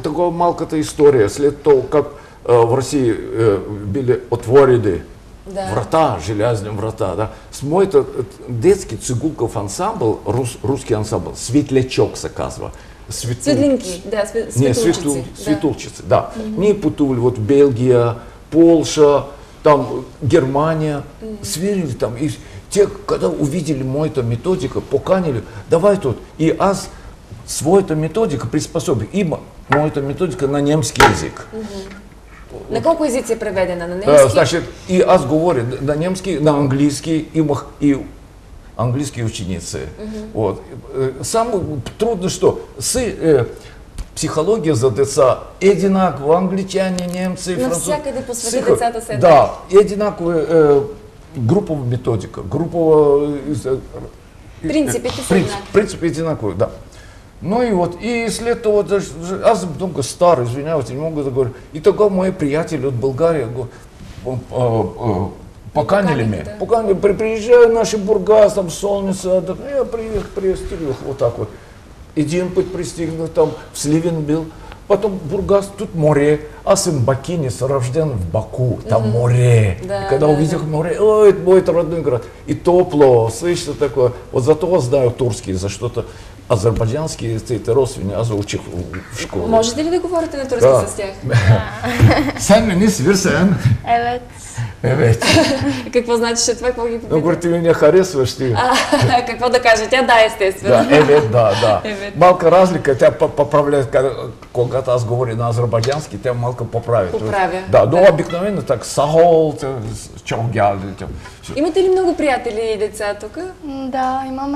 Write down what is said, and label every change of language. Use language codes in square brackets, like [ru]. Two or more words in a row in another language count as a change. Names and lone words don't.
[bg] Такова малката история. След това, как [ru] в Русии [bg] били отворени врата, железни врата, да, с моята детски цигулков ансамбъл, руски ансамбъл, Светлячок се казва. Светлинки, да, светулчици. Светулчици, да. Ние пътували в Белгия, Полша, там Германия, свирили там. И те, [ru] когда увидели [bg] моята методика, поканили, [ru] давай тут. [bg] И аз своята методика приспособих. Има моята методика на немски язик. На колко езици е преведена? На немски? [ru] Значит, и аз говорю на немски, на английский, [bg] имах и [ru] английские ученицы. Вот. Самое трудно, что психология [bg] за деца единакова, [ru] англичане, немцы, [bg] французи. Навсякъде по света децата се Да, единакова групова методика, групова... Принципите са еднакви. Принципи единаковые, да. [ru] Ну и вот, и след того, [bg] аз съм много стар, извинявайте, [ru] не могу [bg] да говоря. И тогава мои приятели от България поканили меня. Да. Поканили, [ru] приезжай в наш [bg] Бургас, [ru] там солнце, да, я пристигнул вот так вот. Один путь пристигнул, там в Сливен был. Потом Бургас, тут море. [bg] Аз съм бакинец, [ru] рожден в Баку, там море. Да, и когда увидел море, ой, это мой родной город. И тепло, слышно такое. Вот зато знаю турский, за что-то азербайджанский, это родственники, [bg] аз учих в школе. Можете ли да говорите на турски с тях? [tr] Sen beni seversen. Evet. Evet. [bg] Какво значи това? Какво ги [ru] Ну, [bg] попитате? [ru] говорит, ты меня харесваш, ты. [bg] Какво да каже? Тя да, естествено. Да, да. [tr] Evet. [bg] Малка разлика, тя поправляет, когато аз говоря на азербайджански, тя малко поправит. Поправя. Да, но обикновено так, [az] сахол, чонгял. [bg] Имате ли много приятели и деца тук? Да, имаме.